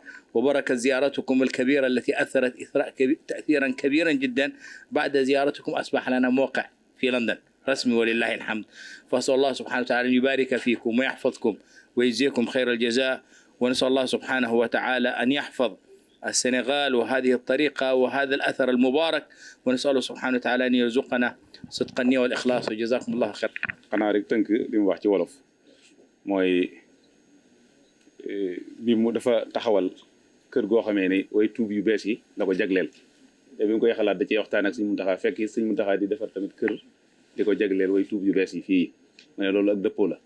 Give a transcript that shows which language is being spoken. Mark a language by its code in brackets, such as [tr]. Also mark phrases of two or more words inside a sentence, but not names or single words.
[ar] وبركة زيارتكم الكبيرة التي أثرت تأثيرا كبيرا جدا، بعد زيارتكم أصبح لنا موقع في لندن رسمي ولله الحمد. فأسأل الله سبحانه وتعالى أن يبارك فيكم ويحفظكم ويجزيكم خير الجزاء، ونسأل الله سبحانه وتعالى أن يحفظ السنغال وهذه الطريقة وهذا الأثر المبارك، ونسأله سبحانه وتعالى أن يرزقنا صدق النية والإخلاص، وجزاكم الله خير. [wo] xanaa rek tënk li mu wax ci wolof mooy bi mu dafa taxawal kër goo xamee ni way tuub yu bees yi la ko jagleel te bi mu koy xalaat da cee waxtaan ak Sëñ Muntaxa fekk Sëñ Muntaxa di defar tamit kër di ko jagleel way tuub yu bees yi fii mu ne loolu ak dëppoo la.